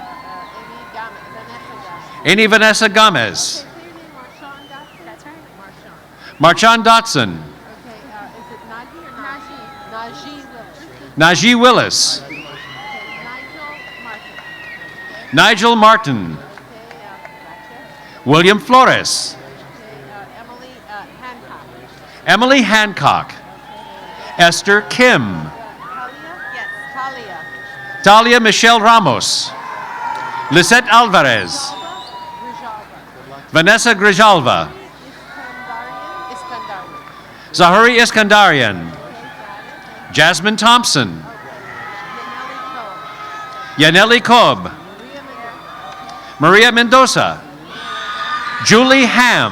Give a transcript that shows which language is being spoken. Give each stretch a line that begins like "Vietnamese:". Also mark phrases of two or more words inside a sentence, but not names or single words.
English: Amy Vanessa Gomez. Marchand Dotson. Najee Willis. Nigel Martin. William Flores. Emily Hancock. Esther Kim. Talia Michelle Ramos. Lisette Alvarez. Vanessa Grijalva. Zahari Iskandarian. Jasmine Thompson. Yaneli Cobb. Maria Mendoza. Julie Ham.